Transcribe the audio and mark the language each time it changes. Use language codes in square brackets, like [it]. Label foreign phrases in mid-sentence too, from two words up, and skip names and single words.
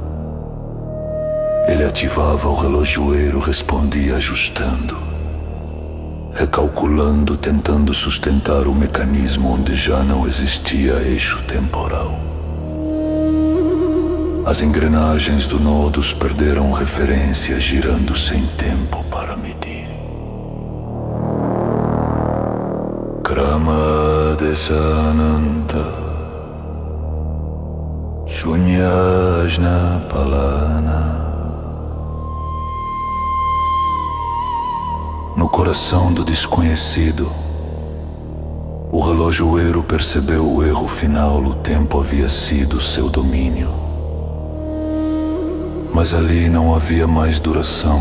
[pt] Ele ativava o relojoeiro, respondia ajustando, recalculando, tentando sustentar o mecanismo onde já não existia eixo temporal. As engrenagens do nodos perderam referência, girando sem tempo para medir. [sa] Krama desananta Shunyajna palana. [pt] No coração do desconhecido, o relojoeiro percebeu o erro final. O tempo havia sido seu domínio. Mas ali não havia mais duração.